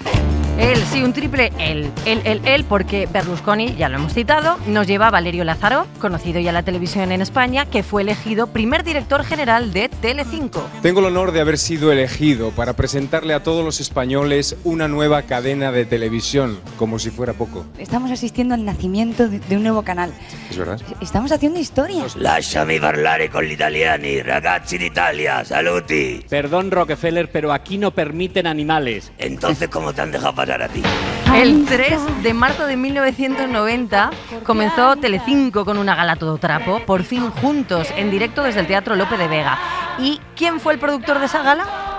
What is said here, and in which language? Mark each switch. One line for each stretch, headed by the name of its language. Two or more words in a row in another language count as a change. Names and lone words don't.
Spanish: Él, sí, un triple él, porque Berlusconi, ya lo hemos citado, nos lleva a Valerio Lázaro, conocido ya en la televisión en España, que fue elegido primer director general de Telecinco. Tengo el honor de haber sido elegido para presentarle a todos los españoles una nueva cadena de televisión, como si fuera poco. Estamos asistiendo al nacimiento de un nuevo canal. ¿Es verdad? Estamos haciendo historia.
Italian: Lasciami parlare con gli italiani, ragazzi d'Italia, saluti.
Spanish: Perdón, Rockefeller, pero aquí no permiten animales. Entonces, ¿cómo te han dejado pasar a ti? El 3 de marzo de 1990 comenzó Telecinco con una gala todo trapo, por fin juntos, en directo desde el Teatro Lope de Vega. ¿Y quién fue el productor de esa gala?